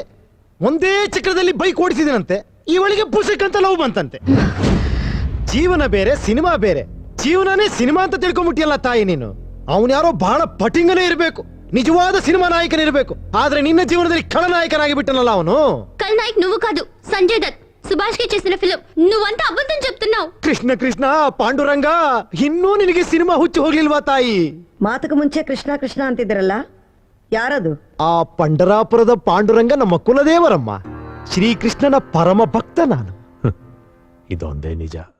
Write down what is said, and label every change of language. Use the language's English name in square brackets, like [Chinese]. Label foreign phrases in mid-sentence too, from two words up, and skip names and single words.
[Kannada] ಒಂದೇ ಚಕ್ರದಲ್ಲಿ ಬೈಕ್ ಓಡಿಸಿದನಂತೆ. ಇವಳಿಗೆ ಪುಸ್ತಕ ಅಂತ ಲವ್ ಬಂತಂತೆ. ಜೀವನ ಬೇರೆ, ಸಿನಿಮಾ ಬೇರೆ. ಜೀವನನೇ ಸಿನಿಮಾ ಅಂತ ತಿಳ್ಕೊಂಬಿಟ್ಟಿಯಲ್ಲ ತಾಯಿ ನೀನು. ಅವನು ಯಾರೋ ಬಹಳ ಪಟಿಂಗನೇ ಇರಬೇಕು, ನಿಜವಾದ ಸಿನಿಮಾ ನಾಯಕನಿರಬೇಕು. ಆದ್ರೆ ನಿನ್ನ ಜೀವನದಲ್ಲಿ ಖಳನಾಯಕನಾಗಿ ಬಿಟ್ಟನಲ್ಲ ಅವನು. [Telugu] ఖల్నాయక్ నువ్వు కాదు, సంజయ్ దత్. సుభాష్ కి చేసిన ఫిల్మ్. నువ్వంతా అబద్ధం చెప్తున్నావు. [Kannada] ಕೃಷ್ಣ ಕೃಷ್ಣ ಪಾಂಡುರಂಗ, ಇನ್ನೂ ನಿನಗೆ ಸಿನಿಮಾ ಹುಚ್ಚು ಹೋಗ್ಲಿಲ್ವಾ ತಾಯಿ? ಮಾತಕ ಮುಂಚೆ ಕೃಷ್ಣ ಕೃಷ್ಣ ಅಂತಿದ್ರಲ್ಲ, ಯಾರದು? ಆ ಪಂಡರಾಪುರದ ಪಾಂಡುರಂಗ ನಮ್ಮ ಕುಲದೇವರಮ್ಮ. ಶ್ರೀಕೃಷ್ಣನ ಪರಮ ಭಕ್ತ ನಾನು. ಇದೊಂದೇ ನಿಜ.